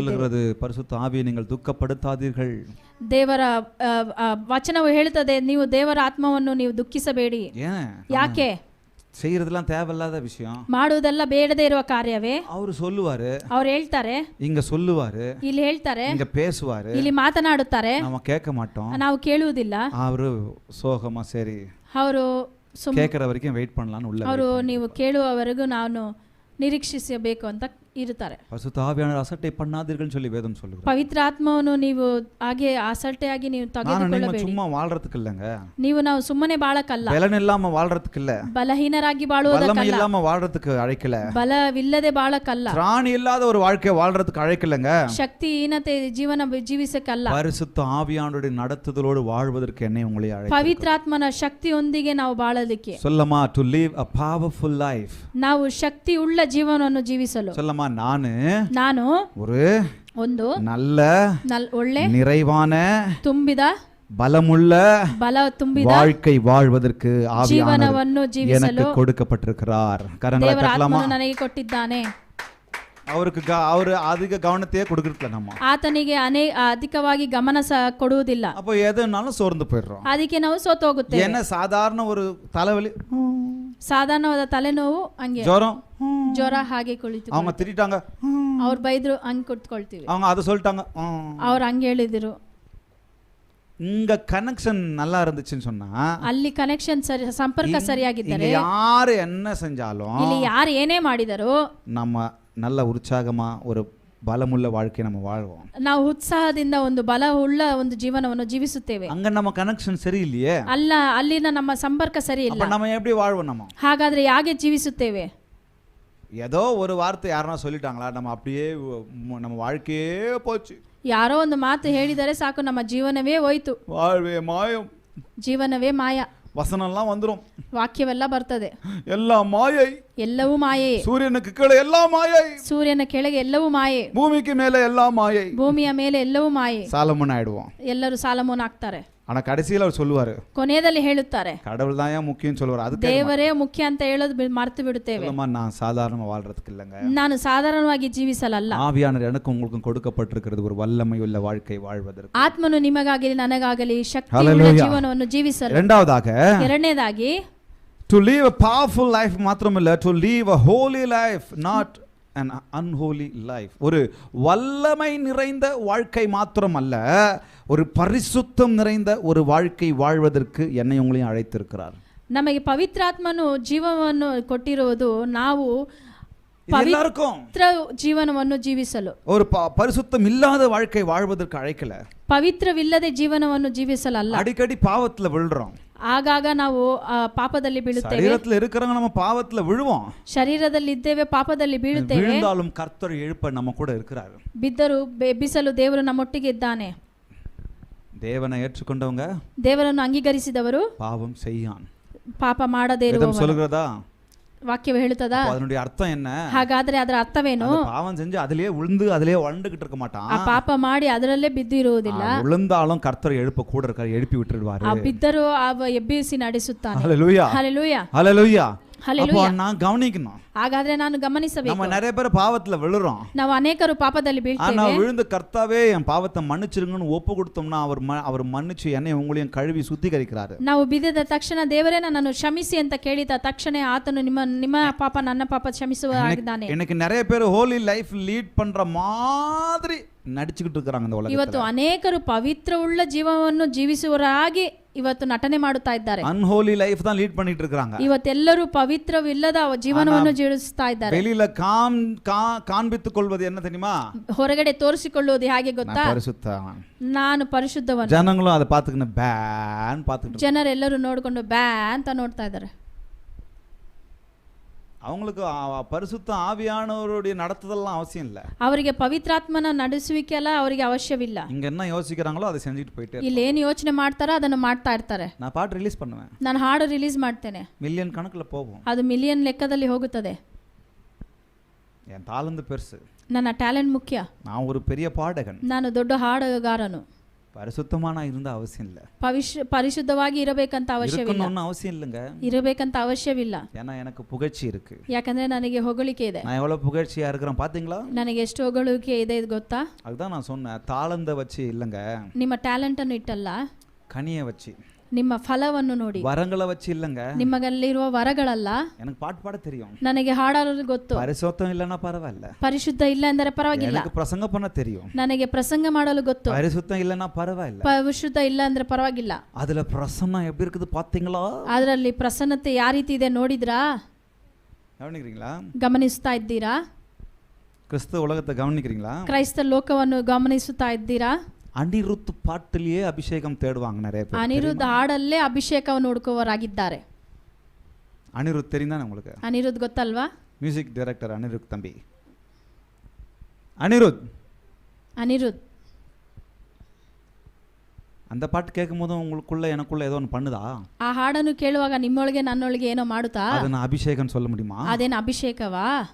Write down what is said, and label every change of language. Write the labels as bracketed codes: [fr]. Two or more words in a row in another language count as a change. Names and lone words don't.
[ta] சொல்லுகிறது பரிசுத்த ஆவியை நீங்கள் துக்கப்படுத்தாதீர்கள். [kn] ದೇವರ ವಚನವು ಹೇಳುತ್ತದೆ, ನೀವು ದೇವರ ಆತ್ಮವನ್ನು ನೀವು ದುಃಖಿಸಬೇಡಿ. ಯಾಕೆ? [ta] செய்யறதெல்லாம் தேவையில்லாத விஷயம், [kn] ಮಾಡುವುದೆಲ್ಲ ಬೇಡದೇ ಇರುವ ಕಾರ್ಯವೇ. [ta] ಅವರು சொல்லுவாரு, [kn] ಅವ್ರು ಹೇಳ್ತಾರೆ, [ta] இங்க சொல்லுவாரு, [kn] ಇಲ್ಲಿ ಹೇಳ್ತಾರೆ, [ta] இங்க பேசுவாரு, [kn] ಇಲ್ಲಿ ಮಾತನಾಡುತ್ತಾರೆ, [ta] நம்ம கேட்க மாட்டோம், [kn] ನಾವು ಕೇಳುವುದಿಲ್ಲ. [ta] ಅವರು சோகமா சரி [kn] ಅವರು [ta] கேட்கற வரைக்கும் வெயிட் பண்ணலாம்னு உள்ள [kn] ಅವರು ನೀವು ಕೇಳುವವರೆಗೂ ನಾನು ನಿರೀಕ್ಷಿಸಬೇಕು ಅಂತ ಇರುತ್ತಾರೆ. [ta] பரிசுத்த ஆவியானவர் அசட்டை பண்ணாதீர்கள் சொல்லி வேதம் சொல்லுது. [kn] ಪವಿತ್ರ ಆತ್ಮವನ್ನು ನೀವು ಹಾಗೆ ಅಸಟ್ಟೆಯಾಗಿ ನೀವು ತೆಗೆದುಕೊಳ್ಳಬೇಡಿ. [ta] சும்மா வாழ்றதுக்கு இல்லங்க. [kn] ನಾವು ಸುಮ್ಮನೆ ಬಾಳಕಲ್ಲ. [ta] பலன் இல்லாம வாழ்றதுக்கு இல்ல. [kn] ಬಲಹೀನರಾಗಿ ಬಾಳುವುದಕ್ಕಲ್ಲ. [ta] பலம் இல்லாம வாழ்றதுக்கு அழைக்கல. [kn] ಬಲವಿಲ್ಲದೆ ಬಾಳಕಲ್ಲ. [ta] திராணி இல்லாத ஒரு வாழ்க்கை வாழ்றதுக்கு அழைக்கலங்க. [kn] ಶಕ್ತಿಹೀನತೆ ಜೀವನ ಜೀವಿಸಕ್ಕಲ್ಲ. [ta] பரிசுத்த ஆவியானவருடைய நடத்துதலோடு வாழ்வதற்கு என்னை உங்களை அழைக்கிறார். [kn] ಪವಿತ್ರಾತ್ಮನ ಶಕ್ತಿಯೊಂದಿಗೆ ನಾವು ಬಾಳಲಿಕ್ಕೆ. [ta] சொல்லமா, [en] to live a powerful life. [kn] ನಾವು ಶಕ್ತಿ ಉಳ್ಳ ಜೀವನವನ್ನು ಜೀವಿಸಲು. [ta] சொல்லமா, ನಾನು [kn] ಒಂದು [ta] நல்ல [kn] ಒಳ್ಳೆ [ta] நிறைவான [kn] ತುಂಬಿದ [ta] பலமுள்ள [kn] ತುಂಬಿದ [ta] வாழ்க்கை வாழ்வதற்கு [kn] ಜೀವನವನ್ನು ಜೀವಿಸಲು [ta] எனக்கு கொடுக்கப்பட்டிருக்கிறார். கரங்களை தட்டலாமா? [kn] ನನಗೆ ಕೊಟ್ಟಿದ್ದಾನೆ. [ta] அவரு அதிக கவனத்தையே கொடுக்கறதில்ல நம்ம. [kn] ಆತನಿಗೆ ಅಧಿಕವಾಗಿ ಗಮನ ಕೊಡುವುದಿಲ್ಲ. [ta] அப்போ எதுனாலும் சோர்ந்து போயிடுறோம். [kn] ಅದಕ್ಕೆ ನಾವು ಸೋತೋಗುತ್ತೇವೆ. [ta] என்ன சாதாரண ஒரு தலைவலி, [kn] ಸಾಧಾರಣವಾದ ತಲೆನೋವು, ಹಂಗೆ ಜ್ವರ ಹಾಗೆ ಕುಳಿತು, [ta] அவங்க திட்டாங்க, [kn] ಅವ್ರು ಬೈದ್ರು, ಹಂಗೆ ಕುತ್ಕೊಳ್ತೀವಿ. [ta] அவங்க அதை சொல்லிட்டாங்க, [kn] ಅವ್ರು ಹಂಗೆ ಹೇಳಿದ್ರು. [ta] இங்க கனெக்ஷன் நல்லா இருந்துச்சுன்னு சொன்னா, [kn] ಅಲ್ಲಿ ಕನೆಕ್ಷನ್ ಸಂಪರ್ಕ ಸರಿಯಾಗಿದ್ದರೆ, [ta] யாரு என்ன செஞ்சாலும், [kn] ಇಲ್ಲಿ ಯಾರು ಏನೇ ಮಾಡಿದರೂ [ta] நம்ம நல்ல உற்சாகமா ஒரு பலமுள்ள வாழ்க்கை நம்ம வாழ்வோம். [kn] ನಾವು ಉತ್ಸಾಹದಿಂದ ಒಂದು ಬಲವುಳ್ಳ ಒಂದು ಜೀವನವನ್ನು ಜೀವಿಸುತ್ತೇವೆ. [ta] அங்க நம்ம கனெக்ஷன் சரியில்லையே, [kn] ಅಲ್ಲಿನ ನಮ್ಮ ಸಂಪರ್ಕ ಸರಿ ಇಲ್ಲ. [ta] அப்ப நம்ம எப்படி வாழ்வோம்? நம்ம [kn] ಹಾಗಾದ್ರೆ ಹೇಗೆ ಜೀವಿಸುತ್ತೇವೆ? [ta] ஏதோ ஒரு வார்த்தை யாரனா சொல்லிட்டாங்களா, நம்ம அப்படியே நம்ம வாழ்க்கையே போச்சு. [kn] ಯಾರೋ ಒಂದು ಮಾತು ಹೇಳಿದರೆ ಸಾಕು, ನಮ್ಮ ಜೀವನವೇ ಹೋಯ್ತು. [ta] வாழ்வே மாயம், [kn] ಜೀವನವೇ ಮಾಯ. [ta] வசனம்லாம் வந்துரும், [kn] ವಾಕ್ಯವೆಲ್ಲ ಬರ್ತದೆ. [ta] எல்லாம் மாயை, [kn] ಎಲ್ಲವೂ ಮಾಯೆ. [ta] சூரியனுக்கு கீழே எல்லாம் மாயை, [kn] ಸೂರ್ಯನ ಕೆಳಗೆ ಎಲ್ಲವೂ ಮಾಯೆ, [ta] பூமிக்கு மேலே எல்லாம் மாயை, [kn] ಭೂಮಿಯ ಮೇಲೆ ಎಲ್ಲವೂ ಮಾಯೆ. [ta] சாலமன் ஆயிடுவோம். [kn] ಎಲ್ಲರೂ ಸಾಲಮೋನ್ ಆಗ್ತಾರೆ. [ta] ஆனா கடைசியில அவர் சொல்லுவாரு, [kn] ಕೊನೆಯಲ್ಲಿ ಹೇಳುತ್ತಾರೆ, [ta] கடவுள் தான் முக்கியம் சொல்லுவாரு. அதுக்கு [kn] ದೇವರೇ ಮುಖ್ಯ ಅಂತ ಹೇಳೋದು ಮರೆತು ಬಿಡುತ್ತೇವೆ. [ta] நான் சாதாரணமா வாழ்றதுக்கு இல்லங்க, [kn] ನಾನು ಸಾಧಾರಣವಾಗಿ ಜೀವಿಸಲಲ್ಲ. [ta] ஆவியானவர் எனக்கும் உங்களுக்கும் கொடுக்கப்பட்டிருக்கிறது ஒரு வல்லமையுள்ள வாழ்க்கை வாழ்வதற்கு. [kn] ಆತ್ಮನು ನಿಮಗಾಗಲಿ ನನಗಾಗಲಿ ಶಕ್ತಿಯುಳ್ಳ ಜೀವನವನ್ನು ಜೀವಿಸಲು. [ta] இரண்டாவதாக, [kn] ಎರಡನೇದಾಗಿ, [en] to live a powerful life மாத்திரமல்ல, to live a holy life, not an unholy life. [ta] ஒரு வல்லமை நிறைந்த வாழ்க்கை மாத்திரமல்ல, ஒரு பரிசுத்தம் நிறைந்த ஒரு வாழ்க்கை வாழ்வதற்கு என்னை உங்களையும் அழைத்திருக்கிறார். [kn] ನಮಗೆ ಪವಿತ್ರಾತ್ಮನು ಜೀವವನ್ನು ಕೊಟ್ಟಿರುವುದು ನಾವು ಪವಿತ್ರ ಜೀವನವನ್ನು ಜೀವಿಸಲು, [ta] ஒரு பரிசுத்தம் இல்லாத வாழ்க்கை வாழ்வதற்கு அழைக்கல. [kn] ಪವಿತ್ರವಿಲ್ಲದೆ ಜೀವನವನ್ನು ಜೀವಿಸಲಲ್ಲ. [ta] அடிக்கடி பாவத்துல விழுறோம், [kn] ಆಗಾಗ ನಾವು ಪಾಪದಲ್ಲಿ ಬೀಳುತ್ತೇವೆ. [ta] ಶರೀರத்துல இருக்கிறவங்க நம்ம பாவத்துல விழுவோம், [kn] ಶರೀರದಲ್ಲಿ ಇದ್ದೇವೆ, ಪಾಪದಲ್ಲಿ ಬೀಳುತ್ತೇವೆ. [ta] விழுந்தாலும் கர்த்தர் எழுப்ப நம்ம கூட இருக்கிறார். [kn] ಬಿದ್ದರೂ ಎಬ್ಬಿಸಲು ದೇವರು ನಮ್ಮೊಟ್ಟಿಗೆ ಇದ್ದಾನೆ. [ta] தேவனை ஏற்றுக்கொண்டவங்க, [kn] ದೇವರನ್ನು ಅಂಗೀಕರಿಸಿದವರು [ta] பாவம் செய்யான், [kn] ಪಾಪ ಮಾಡದೇ [ta] வேதம் சொல்கிறதா? [kn] ವಾಕ್ಯವು ಹೇಳುತ್ತದಾ? [ta] அதனுடைய அர்த்தம் என்ன? [kn] ಹಾಗಾದ್ರೆ ಅದರ ಅರ್ಥವೇನು? [ta] பாவம் செஞ்சு அதிலே விழுந்து அதிலே வளர்ந்துகிட்டு இருக்க மாட்டான். [kn] ಆ ಪಾಪ ಮಾಡಿ ಅದರಲ್ಲೇ ಬಿದ್ದು ಇರುವುದಿಲ್ಲ. [ta] விழுந்தாலும் கர்த்தர் எழுப்ப கூட இருக்கார், எழுப்பி விட்டுடுவாரு. [kn] ಆ ಬಿದ್ದರೂ ಎಬ್ಬಿಸಿ ನಡೆಸುತ್ತಾನೆ. ஹalleluya, ஹalleluya, ஹalleluya. ஹalleluya. [ta] அப்ப நான் கவனிக்கணும். [kn] ಹಾಗಾದ್ರೆ ನಾನು ಗಮನಿಸಬೇಕು. [ta] நம்ம நிறைய பேர் பாவத்துல விழுறோம், [kn] ನಾವು ಅನೇಕರು ಪಾಪದಲ್ಲಿ ಬೀಳ್ತೇವೆ. [ta] ஆனா விழுந்து கர்த்தாவே என் பாவத்தை மன்னிச்சிருங்கன்னு ஒப்பு கொடுத்தோம்னா அவர் மன்னிச்சு என்னை உங்களையும் கழுவி சுத்திகரிக்கிறாரு. [kn] ನಾವು ಬಿದ್ದ ತಕ್ಷಣ ದೇವರೇ ನನ್ನನ್ನು ಕ್ಷಮಿಸಿ ಅಂತ ಕೇಳಿದ ತಕ್ಷಣ ಆತನು ನಿಮ್ಮ ಪಾಪ ನನ್ನ ಪಾಪ ಕ್ಷಮಿಸುವಾಗಿದ್ದಾನೆ. [ta] எனக்கு நிறைய பேர் [en] holy life lead [ta] பண்ற மாதிரி நடிச்சுக்கிட்டு இருக்காங்க இந்த உலகத்துல. [kn] ಇವತ್ತು ಅನೇಕರು ಪವಿತ್ರವುಳ್ಳ ಜೀವನವನ್ನು ಜೀವಿಸುವರಾಗಿ ಇವತ್ತು ನಟನೆ ಮಾಡುತ್ತಾ ಇದ್ದಾರೆ. [en] unholy life [ta] தான் ಲೀಡ್ பண்ணிட்டு இருக்காங்க. [kn] ಇವತ್ತೆಲ್ಲರೂ ಪವಿತ್ರವಿಲ್ಲದ ಜೀವನವನ್ನು ಜೀವಿಸ್ತಾ ಇದ್ದಾರೆ. [ta] வெளியில காண்பித்துக் கொள்வது என்ன தெரியுமா? [kn] ಹೊರಗಡೆ ತೋರಿಸಿಕೊಳ್ಳುವುದು ಹೇಗೆ ಗೊತ್ತಾ? ಪರಿಶುದ್ಧವನು, ನಾನು ಪರಿಶುದ್ಧವನು. [ta] ಜನಗಳು அதை பார்த்துக்கிட்டு ಬ್ಯಾನ್ பார்த்துக்கிட்டு, [kn] ಜನರೆಲ್ಲರೂ ನೋಡಿಕೊಂಡು ಬ್ಯಾ ಅಂತ ನೋಡ್ತಾ ಇದ್ದಾರೆ. [ta] அவங்களுக்கு பரிசுத்த ஆவியானவருடைய நடத்துதெல்லாம் அவசியம் இல்ல. [kn] ಅವರಿಗೆ ಪವಿತ್ರಾತ್ಮನ ನಡೆಸುವಿಕೆ ಅಲ್ಲ ಅವರಿಗೆ ಅವಶ್ಯವಿಲ್ಲ. [ta] இங்க என்ன யோசிக்கிறாங்களோ அதை செஞ்சுட்டு போயிட்டே. [kn] ಇಲ್ಲಿ ಏನು ಯೋಚನೆ ಮಾಡ್ತಾರೋ ಅದನ್ನು ಮಾಡ್ತಾ ಇರ್ತಾರೆ. [ta] நான் பாட்டு ரிலீஸ் பண்ணுவேன், [kn] ನಾನು ಹಾಡು ರಿಲೀಸ್ ಮಾಡ್ತೇನೆ, [ta] மில்லியன் கணக்குல போகும், [kn] ಅದು ಮಿಲಿಯನ್ ಲೆಕ್ಕದಲ್ಲಿ ಹೋಗುತ್ತದೆ. [ta] என் தாளந்து பெருசு, [kn] ನನ್ನ ಟ್ಯಾಲೆಂಟ್ ಮುಖ್ಯ, [ta] நான் ஒரு பெரிய பாடகன், [kn] ನಾನು ದೊಡ್ಡ ಹಾಡುಗಾರನು. [ta] பரிசுத்தமான இருந்தா அவசியம் இல்ல, [kn] ಪರಿಶುದ್ಧವಾಗಿ ಇರಬೇಕಂತ ಅವಶ್ಯವಿಲ್ಲ, [ta] அவசியம் இல்லங்க, [kn] ಇರಬೇಕಂತ ಅವಶ್ಯವಿಲ್ಲ. [ta] ஏன்னா எனக்கு புகழ்ச்சி இருக்கு. [kn] ಯಾಕಂದ್ರೆ ನನಗೆ ಹೊಗಳಿಕೆ ಇದೆ. [ta] நான் எவ்வளவு புகழ்ச்சியா இருக்கிறேன் பாத்தீங்களா? [kn] ನನಗೆ ಎಷ್ಟು ಹೊಗಳಿಕೆ ಇದೆ ಗೊತ್ತಾ? [ta] அதுதான் நான் சொன்னேன், தாளந்த வச்சு இல்லங்க, [kn] ನಿಮ್ಮ ಟ್ಯಾಲೆಂಟ್ ಅನ್ನು ಇಟ್ಟಲ್ಲ, [ta] கனியை வச்சு, [kn] ನಿಮ್ಮ ಫಲವನ್ನು ನೋಡಿ, [ta] வரங்களை வச்சு இல்லங்க, [kn] ನಿಮ್ಮಲ್ಲಿರುವ ವರಗಳಲ್ಲ. [ta] எனக்கு பாட்டு பாட தெரியும், [kn] ನನಗೆ ಹಾಡಲು ಗೊತ್ತು, [ta] பரிசுத்தம் இல்லனா பரவாயில்ல, [kn] ಪರಿಶುದ್ಧ ಇಲ್ಲ ಅಂದರೆ ಪರವಾಗಿಲ್ಲ, [ta] எனக்கு பிரசங்க பண்ண தெரியும், [kn] ನನಗೆ ಪ್ರಸಂಗ ಮಾಡಲು ಗೊತ್ತು, [ta] பரிசுத்தம் இல்லனா பரவாயில்ல, [kn] ಪರಿಶುದ್ಧ ಇಲ್ಲ ಅಂದ್ರೆ ಪರವಾಗಿಲ್ಲ. [ta] அதுல பிரசன்னம் எப்படி இருக்குது பாத்தீங்களா? [kn] ಅದರಲ್ಲಿ ಪ್ರಸನ್ನತೆ ಯಾವ ರೀತಿ ಇದೆ ನೋಡಿದ್ರಾ? [ta] கவனிக்கிறீங்களா? [kn] ಗಮನಿಸ್ತಾ ಇದ್ದೀರಾ? [ta] கிறிஸ்தவ உலகத்தை கவனிக்கிறீங்களா? [kn] ಕ್ರೈಸ್ತ ಲೋಕವನ್ನು ಗಮನಿಸುತ್ತಾ ಇದ್ದೀರಾ? [ta] அனிருத் பாட்டிலேயே அபிஷேகம் தேடுவாங்க நிறைய பேர். [kn] ಅನಿರುದ್ಧ ಹಾಡಲ್ಲೇ ಅಭಿಷೇಕವನ್ನು ಹುಡುಕುವವರಾಗಿದ್ದಾರೆ. [ta] அனிருத் தெரியுதானே உங்களுக்கு? [kn] ಅನಿರುದ್ಧ ಗೊತ್ತಲ್ವಾ? [en] music director [ta] அனிருத் தம்பி. அனிருத் அந்த பாட்டு கேட்கும்போது உங்களுக்குள்ள எனக்குள்ள ஏதோ ஒன்று பண்ணுதா? [kn] ಆ ಹಾಡನ್ನು ಕೇಳುವಾಗ ನಿಮ್ಮೊಳಗೆ ನನ್ನೊಳಗೆ ಏನೋ ಮಾಡುತ್ತಾ? [ta] ಅದನ್ನ ಅಭಿಷೇಕಂ சொல்ல முடியுமா? [kn] ಅದೇನು ಅಭಿಷೇಕವಾ?